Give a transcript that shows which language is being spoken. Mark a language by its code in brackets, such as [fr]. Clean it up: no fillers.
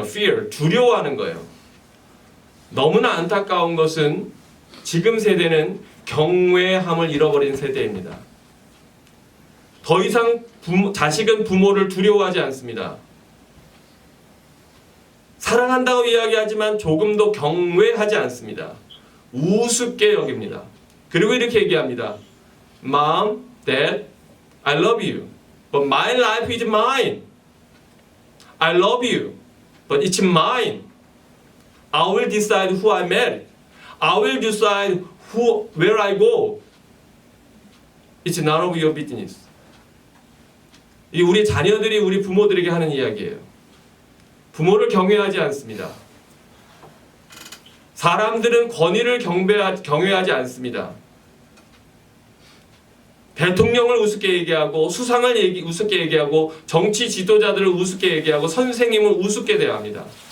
[ko] fear, 두려워하는 거예요. 너무나 안타까운 것은 지금 세대는 경외함을 잃어버린 세대입니다. 더 이상 자식은 부모를 두려워하지 않습니다. 사랑한다고 이야기하지만 조금도 경외하지 않습니다. 우습게 여깁니다. 그리고 이렇게 얘기합니다. [en] Mom, Dad, I love you, but my life is mine. I love you, but it's mine. I will decide who I marry. I will decide where I go. It's none of your business. [ko] 이 우리 자녀들이 우리 부모들에게 하는 이야기예요. 부모를 경외하지 않습니다. 사람들은 권위를 경외하지 않습니다. 대통령을 우습게 얘기하고, 수상을 우습게 얘기하고, 정치 지도자들을 우습게 얘기하고, 선생님을 우습게 대합니다.